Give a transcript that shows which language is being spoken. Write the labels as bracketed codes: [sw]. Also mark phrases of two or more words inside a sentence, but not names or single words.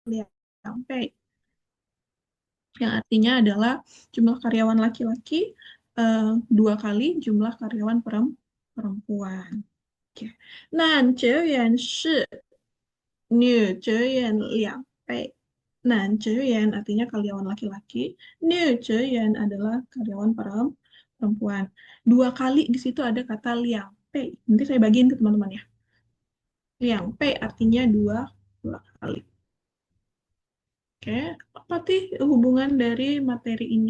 [zh] 两倍, [id] yang artinya adalah jumlah karyawan laki-laki dua kali jumlah karyawan perempuan. Oke. [zh] 男职员是女职员两倍. [id] Nah, 职员 artinya karyawan laki-laki, 女职员 adalah karyawan perempuan. Dua kali di situ ada kata [zh] 两倍. [id] Nanti saya bagiin ke teman-teman ya. [zh] 两倍 [id] artinya dua kali. Oke, apa sih hubungan dari materi ini?